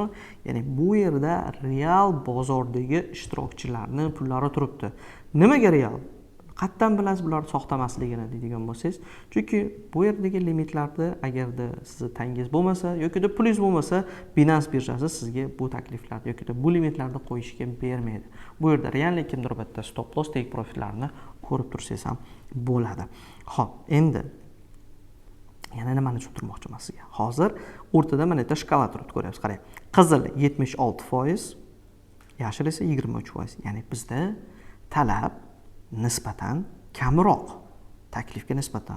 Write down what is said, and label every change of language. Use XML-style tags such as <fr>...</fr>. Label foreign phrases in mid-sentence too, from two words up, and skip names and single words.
<uz>Ya'ni bu yerda real bozordagi ishtirokchilarning pullari turibdi. Nimaga real? Qatdan bilasiz bular soxta emasligini deydigan bo'lsangiz, chunki bu yerdagi limitlarda agarda sizning tangingiz bo'lmasa yoki da pulingiz bo'lmasa, Binance birjasi sizga bu takliflarni yoki da bu limitlarni qo'yishga bermaydi. Bu yerda reallik kimdir bitta</uz> <en>stop loss take profitlarni</en> <uz>ko'rib tursangiz ham bo'ladi. Xo'p, endi yana nimani tushuntirmoqchi emas sizga. Hozir o'rtada mana bitta shkala turibdi, ko'ryapsiz, qarang. Qizil 76%, yashil esa 23%. Ya'ni bizda talab nisbatan kamroq taklifga nisbatan.</uz>